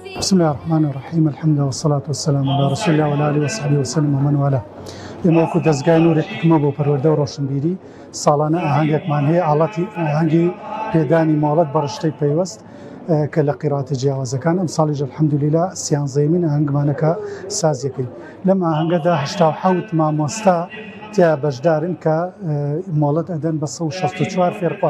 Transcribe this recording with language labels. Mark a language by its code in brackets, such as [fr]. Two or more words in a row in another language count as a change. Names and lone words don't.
[ar] بسم الله الرحمن الرحيم الحمد لله والصلاة والسلام على رسول الله وعلى آله وصحبه وسلم ومن والاه. [ckb] ئێمە وەکو دەستگای نووری حکمە بۆ پەروەردە و ڕۆشنبیری ساڵانە ئاهەنگێکمان هەیە ئاڵەتی ئاهەنگی پێدانی مۆڵەت بە ڕشتەی پەیوەست کە لە قیراتە جیاوازەکان ئەم ساڵیش الحەمدولیلا سیانزەیەمین ئاهەنگمانەکە سازیەکەی لەم ئاهەنگەدا 87 مامۆستا تیا بەشدارن کە مۆڵەت ئەدەن بە 164 فێرخواز.